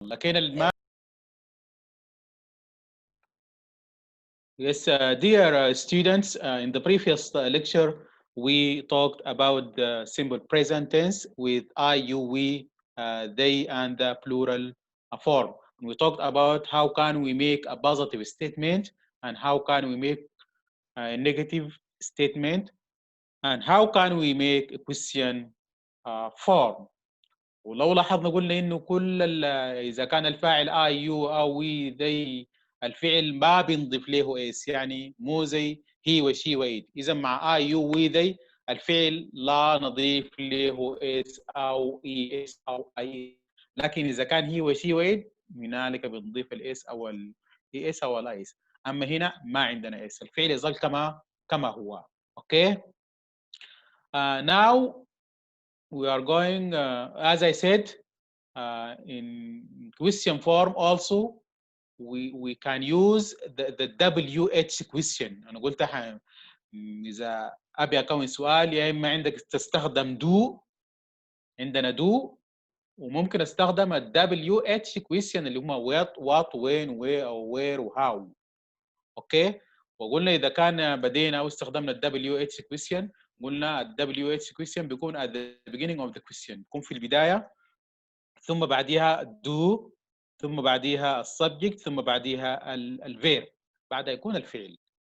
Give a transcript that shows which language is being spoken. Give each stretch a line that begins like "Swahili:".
Arabic: لكن
English: Yes, dear students, in the previous lecture, we talked about the simple present tense with I, you, we, they, and the plural form. We talked about how can we make a positive statement and how can we make a negative statement and how can we make a question form.
Arabic: ولو لاحظنا قلنا انه اذا كان الفاعل اي يو او وي ذي الفعل ما بنضيف له اس، يعني مو زي هي وشي وإيد. اذا مع اي يو وي ذي الفعل لا نضيف له اس او اي اس او اي، لكن اذا كان هي وشي وإيد هنالك بنضيف الاس او الاي اس او الاي اس. اما هنا ما عندنا اس، الفعل يظل كما هو.
English: Okay. Now we are going as I said in question form also we can use the WH question.
Arabic: أنا قلت إذا أبي أكون سؤال يا إما عندك تستخدم do، عندنا do، وممكن استخدم ال WH question اللي هم what when where أو where و how. أوكي. وقلنا إذا كان بدينا أو استخدمنا ال WH question، قلنا ال WH question بيكون
English: at the beginning of the question،
Arabic: بيكون في البداية، ثم بعديها do، ثم بعديها السبجكت، ثم بعديها الفير، بعدها يكون الفعل.